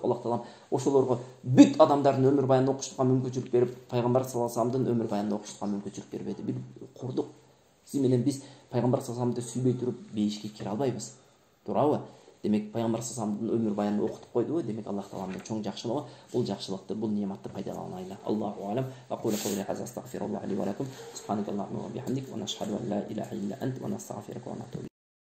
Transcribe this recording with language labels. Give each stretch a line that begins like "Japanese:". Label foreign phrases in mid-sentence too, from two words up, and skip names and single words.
Kyrgyz: Аллах Таалам ошолорго бүт адамдардын өмүр баянын окуштукка мүмкүнчүлүк берип, пайгамбар
Arabic: صلى الله عليه وسلم
Kyrgyz: өмүр баянын окуштукка мүмкүнчүлүк бербеди. Бир кордук. Сиз менен биз пайгамбар
Arabic: صلى الله عليه وسلم
Kyrgyz: сүйбөй туруп бейишке кире албайбыз. Туурабы? Демек пайгамбар
Arabic: صلى الله عليه وسلم
Kyrgyz: өмүр баянын окутуп койдубу? Демек Аллах Тааланын чоң жакшылыгы, бул жакшылыкты, бул неmatты пайдаланайлы.
Arabic: الله أعلم. أقول قولي هذا أستغفر الله لي ولكم سبحانك اللهم وبحمدك ونشهد أن لا إله إلا أنت ونستغفرك ونتوب